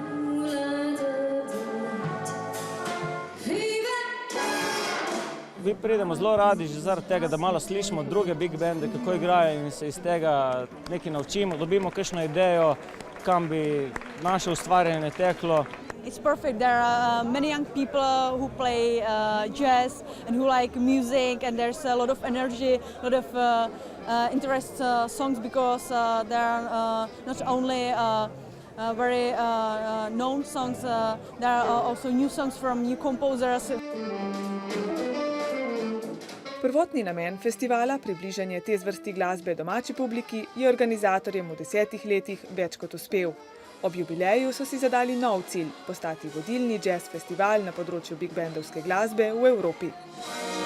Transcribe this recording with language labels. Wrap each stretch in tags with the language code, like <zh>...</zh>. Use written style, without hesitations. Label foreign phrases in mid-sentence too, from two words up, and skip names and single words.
<sl>Mi pridemo zelo radi že zaradi tega, da malo slišimo druge big bande, kako igrajo in se iz tega nekaj naučimo, dobimo kakšno idejo, kam bi naše ustvarjanje teklo.</sl> <en>It's perfect. There are many young people who play jazz and who like music, and there's a lot of energy, a lot of interest songs because there are not only very known songs, there are also new songs from new composers.</en> <sl>Prvotni namen festivala, približanje te zvrsti glasbe domači publiki, je organizatorjem v 10 letih več kot uspel. Ob jubileju so si zadali nov cilj – postati vodilni jazz festival na področju big bandovske glasbe v Evropi.</sl>